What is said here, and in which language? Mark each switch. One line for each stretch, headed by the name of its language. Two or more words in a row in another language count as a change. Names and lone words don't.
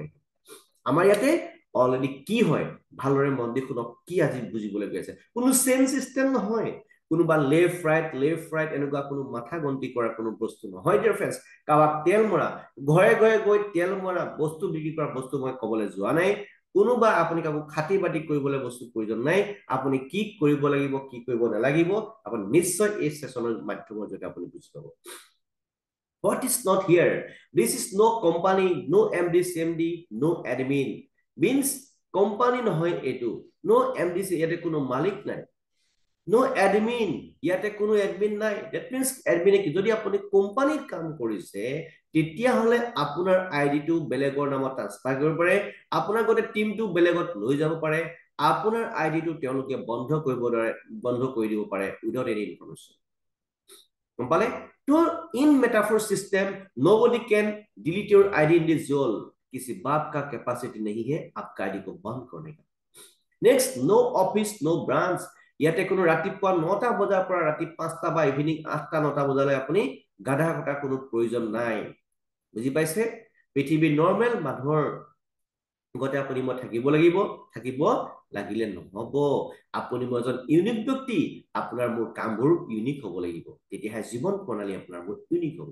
Assamese: আমাৰ ইয়াতে অলৰেডি কি হয় ভালদৰে মন দি শুনক কি আজি বুজিবলৈ গৈ আছে কোনো
English: chain system
Assamese: নহয় কোনোবা
English: left right
Assamese: এনেকুৱা কোনো মাথা গন্তি কৰা কোনো বস্তু নহয়
English: dear friends
Assamese: কাৰোবাক তেল মৰা ঘৰে ঘৰে গৈ তেল মৰা বস্তু বিক্ৰী কৰা বস্তু মই ক'বলৈ যোৱা নাই কোনোবা আপুনি কাকো খাতি বাতি কৰিবলৈ বস্তু প্ৰয়োজন নাই আপুনি কি কৰিব লাগিব কি কৰিব নালাগিব আপুনি নিশ্চয় এই সেশনৰ মাধ্যমৰ জৰিয়তে আপুনি বুজি পাব
English: what is not here this is no company no md cmd no admin means
Assamese: company নহয় এটো
English: no md
Assamese: ইয়াতে কোনো মালিক নাই
English: no admin
Assamese: ইয়াতে কোনো admin নাই
English: that means admin
Assamese: কি যদি আপুনি কোম্পানীত কাম কৰিছে তেতিয়াহলে আপোনাৰ আইডিটো বেলেগৰ নামত ট্ৰান্সফাৰ কৰিব পাৰে আপোনাৰ গোটে টিমটো বেলেগত লৈ যাব পাৰে আপোনাৰ আইডিটো তেওঁলোকে বন্ধ কৰি দিব পাৰে
English: without any information
Assamese: পালে तो
English: in Metaphor system nobody can delete your ID in this zone
Hindi: किसी बाप का कैपेसिटी नहीं है आपका आईडी को बंद करने का
English: next no office no branch
Assamese: ইয়াতে কোনো ৰাতিপুৱা 9টা বজাৰ পৰা ৰাতি 5টা বা ইভিনিং 8টা 9টা বজালৈ আপুনি গাধা কটা কোনো প্ৰয়োজন নাই বুজি পাইছে পৃথিৱীৰ নৰ্মেল মানুহৰ গতে আপুনি মই থাকিব লাগিব, থাকিব লাগিলে নহব। আপুনি মই এজন ইউনিক ব্যক্তি, আপোনাৰ মোৰ কামবোৰ ইউনিক হ'ব লাগিব, তেতিয়াহে জীৱন প্ৰণালী আপোনাৰ মোৰ ইউনিক হ'ব।